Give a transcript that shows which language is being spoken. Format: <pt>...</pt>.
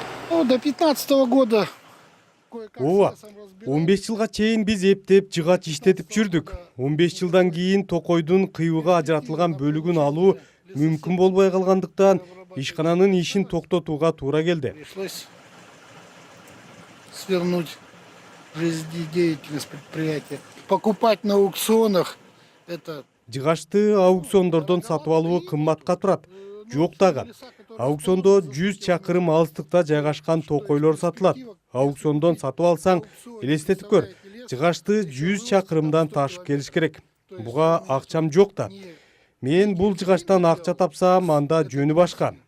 <ru>До 15 года.</ru> <ky>Ооба, 15 жылга чейин биз эптеп жыгач иштетип жүрдүк. 15 жылдан кийин токойдун кыйууга ажыратылган бөлүгүн алуу мүмкүн болбой калгандыктан ишкананын ишин токтотууга туура келди.</ky> <ru>Свернуть жизнедеятельность предприятия. Покупать на аукционах это</ru> <ky>Жыгачты аукциондордон сатып алуу кымбатка турат. Жок дагы. Аукциондо 100 чакырым алыстыкта жайгашкан токойлор сатылат. Аукциондон сатып алсаң, элестетип көр. Жыгачты 100 чакырымдан ташып келиш керек. Буга акчам жок да. Мен бул жыгачтан акча тапсам, анда жөнү башка.</ky>